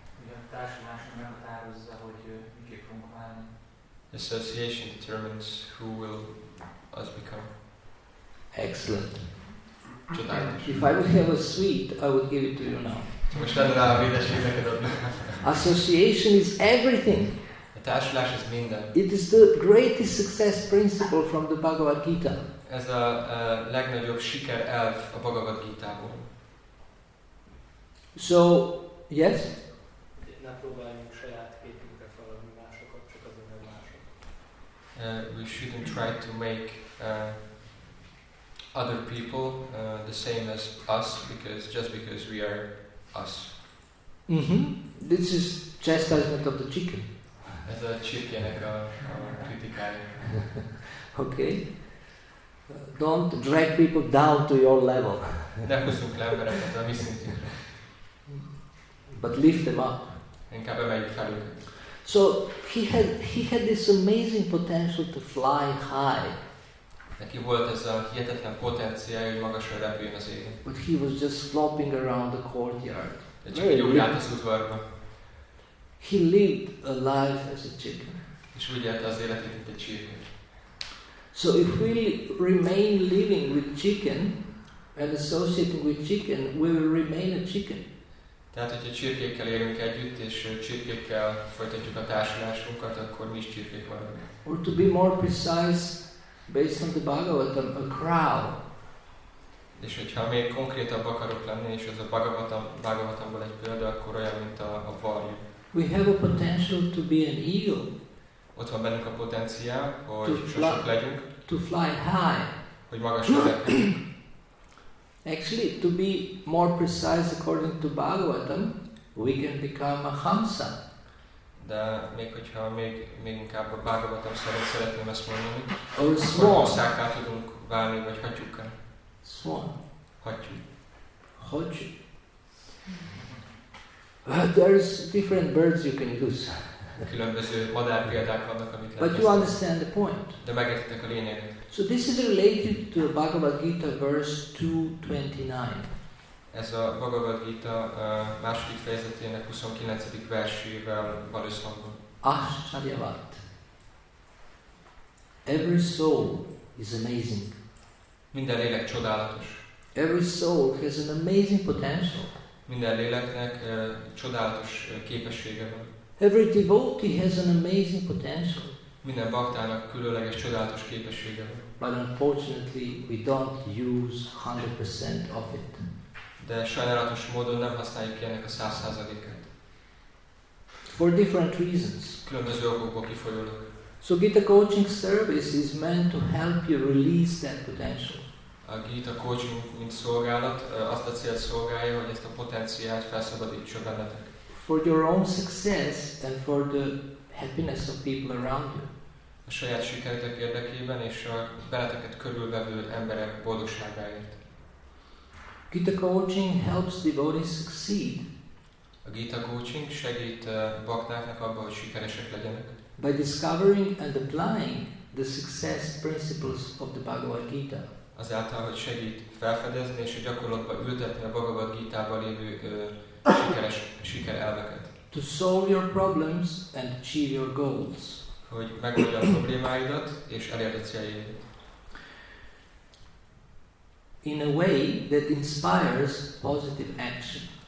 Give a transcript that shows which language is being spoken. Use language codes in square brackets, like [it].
[hu] A társulásunk meghatározza, hogy miké fogunk válni. [en] Association determines who will us become. Excellent. [hu] Csodálatos. [en] If I would have a sweet, I would give it to you now. [hu] Most lenne rá a édesség neked adni. [en] Association is everything. [hu] A társulás ez minden. [en] It is the greatest success principle from the Bhagavad Gita. [hu] Ez a legnagyobb siker elv a Bhagavad Gitából. [en] So, yes? [hu] Ne próbáljunk saját képünkre feladni másokat, csak azért, mert mások. [en] We shouldn't try to make other people the same as us because we are us. This is chastisement of the chicken. [hu] Ez a csirkének a kritikája. [en] Okay? Don't drag people down to your level. [hu] Ne húzzunk le embereket a mi szintünkre. [en] But lift them up. [hu] Inkább emeljük fel őket. [en] So he had this amazing potential to fly high. [hu] Neki volt ez a hihetetlen potenciál, hogy magasra repüljön az égen. [en] But he was just flopping around the courtyard. [hu] De csak egy úgy állt az udvarba. [en] He lived a life as a chicken. [hu] És úgy élte az életét, mint egy csirke. [en] So if we remain living with chicken and associating with chicken, we will remain a chicken. [hu] Tehát, hogyha csirkékkel élünk együtt, és csirkékkel folytatjuk a társulásunkat, akkor mi is csirkék maradunk. [en] Or to be more precise, based on the Bhagavatam, a crow. [hu] És hogyha még konkrétabb akarok lenni, és ez a Bhagavatamból egy példa, akkor olyan, mint a varjú. [en] We have a potential to be an eagle. [hu] Ott van bennünk a potenciál, hogy sosok legyünk. [en] To fly high. [hu] Hogy magasra repüljünk. [en] Actually, to be more precise according to Bhagavatam, we can become a hamsa. [hu] De még hogyha még inkább a Bhagavatam szerint szeretném ezt mondani, [en] or [hu] akkor [en] swan. [hu] hosszákká tudunk válni, vagy hattyúkká. [en] Swan. [hu] Hattyú. Hattyú. [en] There's different birds you can use. [hu] Különböző madár példák vannak, amit [en] But you understand the point. [hu] De megértitek a lényeget. [en] So this is related to the Bhagavad Gita verse 229. [hu] Ez a Bhagavad Gita második fejezetének 29. versével van összhangban. [sa] Ashcharyavat. [en] Every soul is amazing. [hu] Minden lélek csodálatos. [en] Every soul has an amazing potential. [hu] Minden léleknek csodálatos képessége van. [en] Every devotee has an amazing potential. [hu] Minden baktának különleges, csodálatos képessége van. [en] But unfortunately, we don't use 100% of it. [hu] De sajnálatos módon nem használjuk ki ennek a 100%-át. [en] For different reasons. [hu] Különböző okokból kifolyólag. [en] So Gita coaching service is meant to help you release that potential. [hu] A Gita coaching, mint szolgálat, azt a célt szolgálja, hogy ezt a potenciált felszabadítsa bennetek. [en] For your own success and for the happiness of people around you. [hu] A saját sikeretek érdekében és a benneteket körülvevő emberek boldogságáért. [en] Gita coaching helps devotees succeed. [hu] A Gita coaching segít baktáknak abban, hogy sikeresek legyenek. [en] By discovering and applying the success principles of the Bhagavad Gita. [hu] Azáltal, hogy segít felfedezni és a gyakorlatba ültetni a Bhagavad Gitában lévő sikerelveket. [en] To solve your problems and achieve your goals. [hu] Hogy megoldja a problémáidat és elérd a céljaidat. [en] In a way that inspires positive action.